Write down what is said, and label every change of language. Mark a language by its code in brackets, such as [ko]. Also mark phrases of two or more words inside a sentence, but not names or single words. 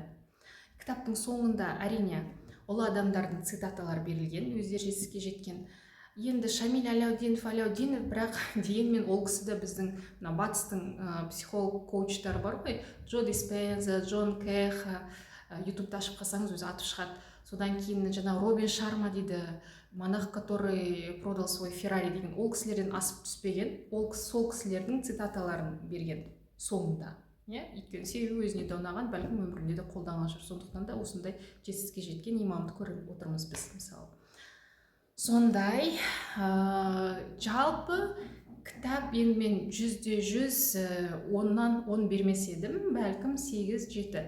[kk] Кітаптың соңында әрине ұлы адамдардың цитаталары берілген, өздері жетістікке жеткен. Енді Шамиль Аляутдинов, бірақ дегенмен ол кісіде біздің батыстың психолог коучтары бар ғой, Джо Диспенза, Джон Кэх, ютубта ашып қалсаңыз өзі атып шығады. Содан кейін жаңа Робин Шарма дейді, [ru] монах, который продал свой Феррари [kk] деген, ол кісілерден асып түспеген, ол сол кісілердің цитаталарын берген соңында. Өйткені себебі өзіне де ұнаған, бәлкім өмірінде де қолданған шығар. Сондықтан да осындай жетістікке жеткен имамды көріп отырмыз біз, мысалы. Сондай, жалпы кітап енді мен 100-100 10-нан 10 бермес едім, бәлкім 8-7.